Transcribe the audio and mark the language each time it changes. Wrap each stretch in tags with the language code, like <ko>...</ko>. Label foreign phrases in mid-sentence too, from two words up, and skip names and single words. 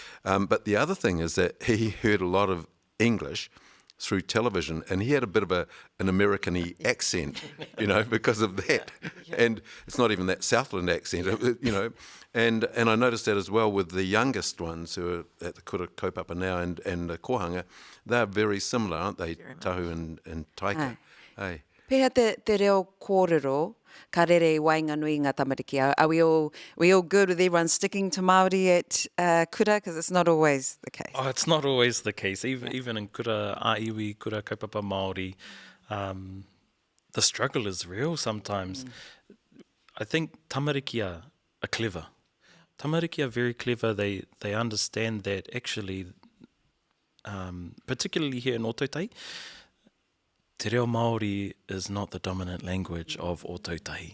<en>But the other thing is that he heard a lot of English through television, and he had a bit of an American-y accent, you know, because of that. And it's not even that Southland accent, you know. And I noticed that as well with the youngest ones who are at the</en> <mi>kura kaupapa</mi> <en>now and the kohanga. They're very similar, aren't they, Tahu and Taika? Hey.</en> <mi>Pēhea te reo kōrero, ka rere wainga nui ngā tamariki.</mi> <en>Are we all good with everyone sticking to Māori at kura? Because it's not always the case. Oh, it's not always the case.</en> <mi>Even in kura āiwi, kura kaupapa Māori,</mi> <en>the struggle is real sometimes. I think tamariki are clever. Tamariki are very clever. They understand that actually, particularly here in Ōtautahi,</en> <mi>Te Reo Māori</mi> <en>is not the dominant language of Ōtautahi.</en>